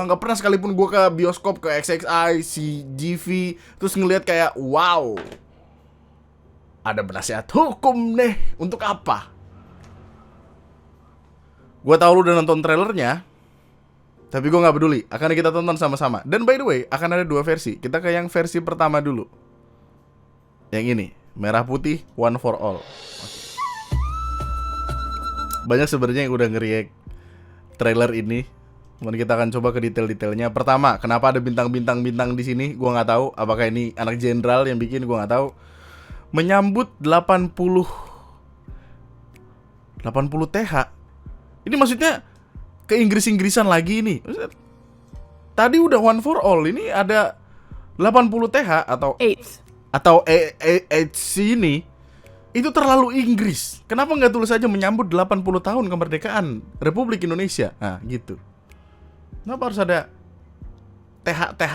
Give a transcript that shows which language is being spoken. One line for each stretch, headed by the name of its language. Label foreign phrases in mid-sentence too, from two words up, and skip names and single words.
Indonesian: Gak pernah sekalipun gua ke bioskop, ke XXI, CGV, terus ngelihat kayak, wow, ada penasehat hukum nih. Untuk apa? Gua tahu lu udah nonton trailernya, tapi gue gak peduli, akan kita tonton sama-sama.
English: Dan by the way,
Indonesian: akan ada 2 versi. Kita ke yang versi pertama dulu. Yang ini, merah putih,
English: one for all.
Indonesian: Banyak sebenarnya yang udah nge-react trailer ini. Cuman kita akan coba ke detail-detailnya. Pertama, kenapa ada bintang-bintang di sini? Gue nggak tahu. Apakah ini anak jenderal yang bikin? Gue nggak tahu. Menyambut 80 TH. Ini maksudnya ke Inggris-Inggrisan lagi ini. Tadi udah
English: one for all,
Indonesian: ini ada 80 TH atau 8 sini. Itu terlalu Inggris. Kenapa nggak tulis aja menyambut 80 tahun kemerdekaan Republik Indonesia? Nah, gitu. Kenapa harus ada TH?